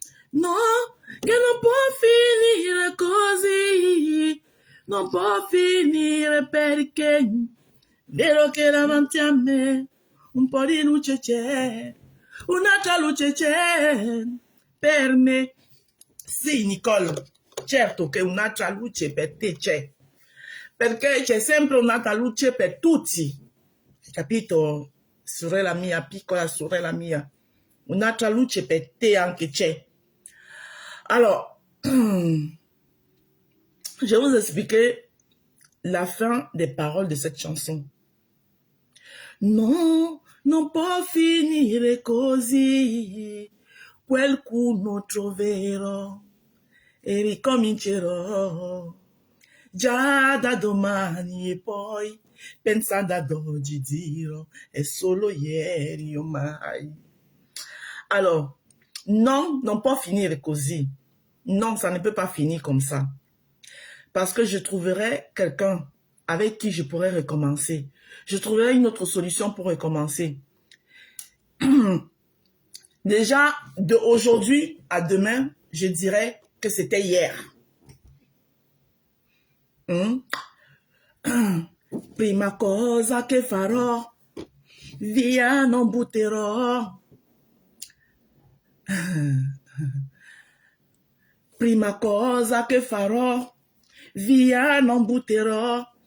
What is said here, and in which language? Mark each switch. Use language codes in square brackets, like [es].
[it] No, che non può finire così, non può finire perché vero che davanti a me un po' di luce c'è, un'altra luce c'è per me. Sì, Nicole, certo che un'altra luce per te c'è, perché c'è sempre un'altra luce per tutti, capito? Sorella mia, piccola sorella mia, un'altra luce per te anche c'è. [fr] Alors, je vais vous expliquer la fin des paroles de cette chanson. [it] No, non può finire così, qualcuno troverò e ricomincerò. Già da domani e poi, pensando ad oggi, dirò è solo ieri ormai. [fr] Alors, [it] non, non può finire così. [fr] Non, ça ne peut pas finir comme ça. Parce que je trouverai quelqu'un avec qui je pourrais recommencer. Je trouverai une autre solution pour recommencer. Déjà, de aujourd'hui à demain, je dirais que c'était hier. [it] Prima cosa che farò, via non butterò. Prima cosa che farò, via non butterò.